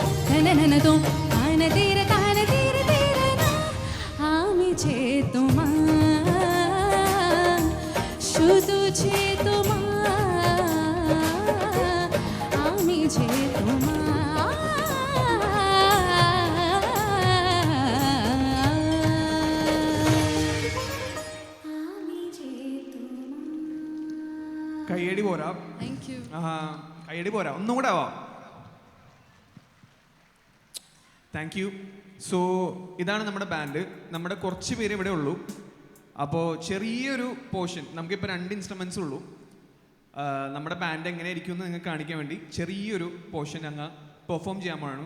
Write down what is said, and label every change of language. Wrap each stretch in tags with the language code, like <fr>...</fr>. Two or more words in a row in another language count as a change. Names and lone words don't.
<bn>തനനനതോ താന തീര আমি যে তোমার শুধু যে তোমার আমি যে তোমার আমি যে তোমার</bn> <ml>കയ്യടി പോരാ.</ml> <en>thank you</en> <ml>കയ്യടി പോരാ, ഒന്നും കൂടെ ആവാം.</ml> <en>thank you.</en> <ml>സോ ഇതാണ് നമ്മുടെ ബാൻഡ്. നമ്മുടെ കുറച്ച് പേര് ഇവിടെ ഉള്ളൂ. അപ്പോൾ ചെറിയൊരു പോർഷൻ, നമുക്കിപ്പോൾ 2 ഇൻസ്ട്രുമെൻസ് ഉള്ളൂ. നമ്മുടെ ബാൻഡ് എങ്ങനെയായിരിക്കും എന്ന് നിങ്ങൾക്ക് കാണിക്കാൻ വേണ്ടി ചെറിയൊരു പോർഷൻ ഞങ്ങൾ പെർഫോം ചെയ്യാൻ പോകണം.</ml>